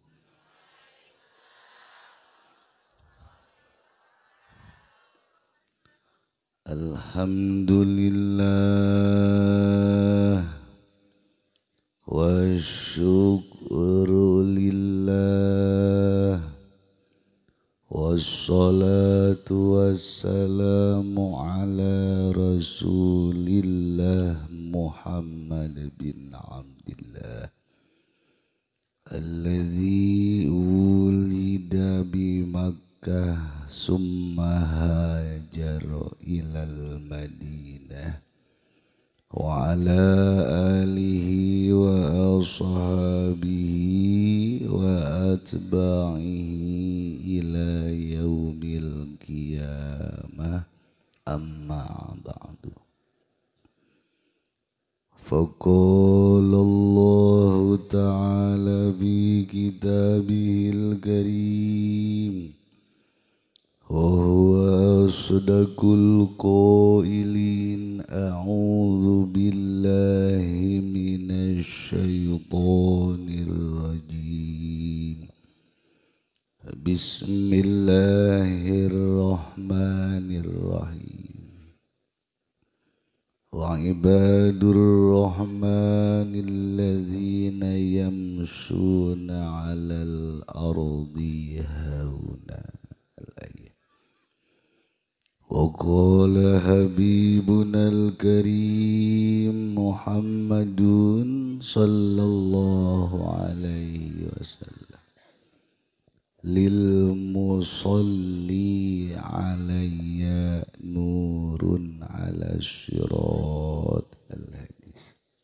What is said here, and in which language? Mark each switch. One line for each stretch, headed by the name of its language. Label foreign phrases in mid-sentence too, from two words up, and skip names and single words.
Arabic: الحمد لله والشكر لله والصلاة والسلام على رسول الله Muhammad bin Abdillah الذي ولد بمكة ثم هاجر إلى المدينة وعلى آله وأصحابه وأتباعه إلى يوم القيامة أما بعد. فقال الله تعالى في كتابه الكريم وهو أصدق القائلين أعوذ بالله من الشيطان الرجيم. بسم الله الرحمن الرحيم. وعباد الرحمن الذين يمشون على الأرض هونا. وقال حبيبنا الكريم Muhammadun صلى الله عليه وسلم للمصلي علي نور على الصراط الحديث.